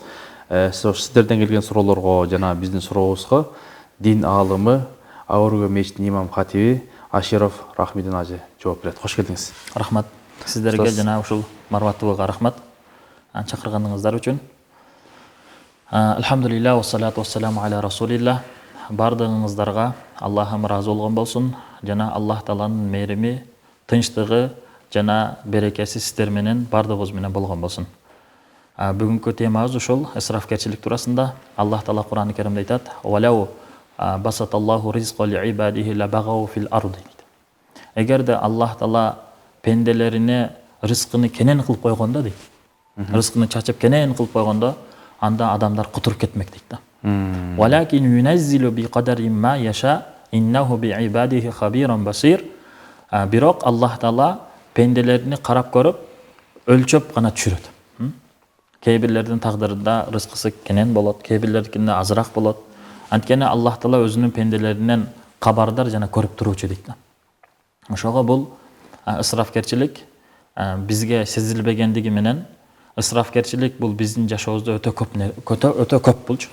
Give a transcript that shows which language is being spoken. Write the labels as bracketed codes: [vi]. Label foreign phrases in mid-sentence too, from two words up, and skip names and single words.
[ky] Сиздерден келген суроолорго жана биздин сурообузга дин аалымы, Аурго мечитинин имам хатиби Аширов Рахмидин ажы жооп берет. Кош келдиңиз. Рахмат. Сиздерге жана ушул марапаттоого рахмат. Чакырганыңыздар үчүн. [ar] الحمد لله والصلاة والسلام على رسول الله. [ky] Бардыгыңыздарга Аллахым ыраазы болгон болсун жана Аллах Тааланын мээрими, тынчтыгы жана берекеси сиздер менен бардыгыбыз менен болгон болсун. Бүгүнкү темабыз ушул ысрафкерчилик туурасында. Аллах Таала Кур'ан-ы Керимде айтат: [ar] "ولو بسط الله الرزق لعباده لبغوا في الأرض." [ky] Эгерде Аллах Таала пенделерине рызкыны кенен кылып койгондо дейт. Рызкыны чачып кенен кылып койгондо, анда адамдар кутуруп кетмек дейт да. [ar] ولكن ينزل بقدر ما يشاء إنه بعباده خبير بصير. [ky] Бирок Аллах Таала пенделерини карап көрүп, өлчөп гана түшүрөт. Кейбирлердин тагдырында рызкысы кенен болот, кейбирлердикинде азыраак болот. Анткени Аллах Таала өзүнүн пенделеринен кабардар жана көрүп туруучу дейт. Ошого бул ысрафкерчилик бизге сезилбегендиги менен, ысрафкерчилик бул биздин жашообузда өтө көп болчу.